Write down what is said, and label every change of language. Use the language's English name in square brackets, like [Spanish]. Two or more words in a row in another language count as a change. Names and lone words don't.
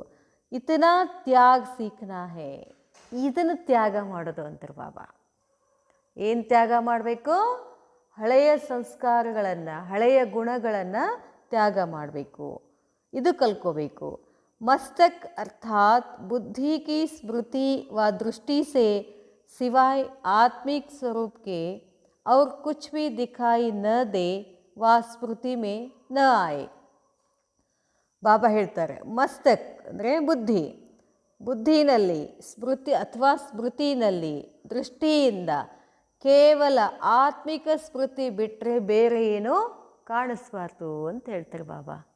[Kannada] ಇದನ್ನ [Hindi] त्याग सीखना है, [Kannada] ಇದನ್ನು ತ್ಯಾಗ ಮಾಡೋದು ಅಂತಾರೆ ಬಾಬಾ. ಏನು ತ್ಯಾಗ ಮಾಡಬೇಕು? ಹಳೆಯ ಸಂಸ್ಕಾರಗಳನ್ನು, ಹಳೆಯ ಗುಣಗಳನ್ನು ತ್ಯಾಗ ಮಾಡಬೇಕು, ಇದು ಕಲ್ಕೋಬೇಕು. [Hindi] मस्तक अर्थात बुद्धि की स्मृति व दृष्टि से सिवाय आत्मिक स्वरूप के और कुछ भी दिखाई न दे व स्मृति में न आए. [Kannada] ಬಾಬಾ ಹೇಳ್ತಾರೆ ಮಸ್ತಕ್ ಅಂದರೆ ಬುದ್ಧಿ, ಬುದ್ಧಿನಲ್ಲಿ ಸ್ಮೃತಿ ಅಥವಾ ಸ್ಮೃತಿನಲ್ಲಿ ದೃಷ್ಟಿಯಿಂದ ಕೇವಲ ಆತ್ಮಿಕ ಸ್ಮೃತಿ ಬಿಟ್ಟರೆ ಬೇರೆ ಏನೂ ಕಾಣಿಸ್ಬಾರ್ದು ಅಂತ ಹೇಳ್ತಾರೆ ಬಾಬಾ.